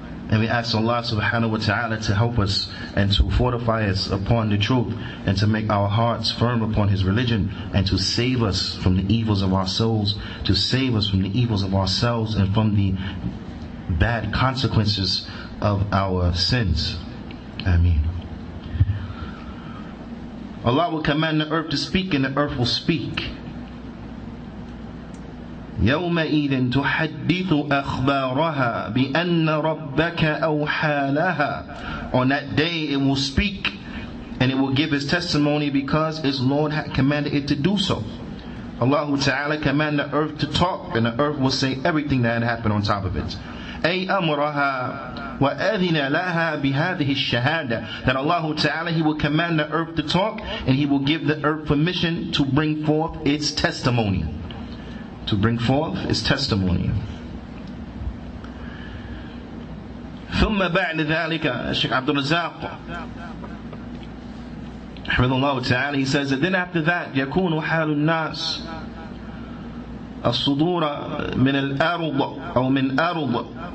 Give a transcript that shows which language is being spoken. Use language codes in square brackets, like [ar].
[en] And we ask Allah subhanahu wa ta'ala to help us and to fortify us upon the truth and to make our hearts firm upon His religion and to save us from the evils of our souls, to save us from the evils of ourselves and from the bad consequences of our sins. Ameen. Allah will command the earth to speak and the earth will speak. [ar] يومئذ تحدث أخبارها بأن ربك أوحى لها. [en] On that day it will speak and it will give its testimony because its Lord had commanded it to do so. Allah Ta'ala commanded the earth to talk and the earth will say everything that had happened on top of it. [ar] أي أمرها وأذن لها بهذه الشهادة. [en] That Allah Ta'ala, He will command the earth to talk and He will give the earth permission to bring forth its testimony. To bring forth its testimony. [ar] ثم بعد ذلك الشيخ عبد الرزاق حفظه الله تعالى, [en] he says that then after that [ar] يكون حال الناس الصدور من الأرض أو من أرض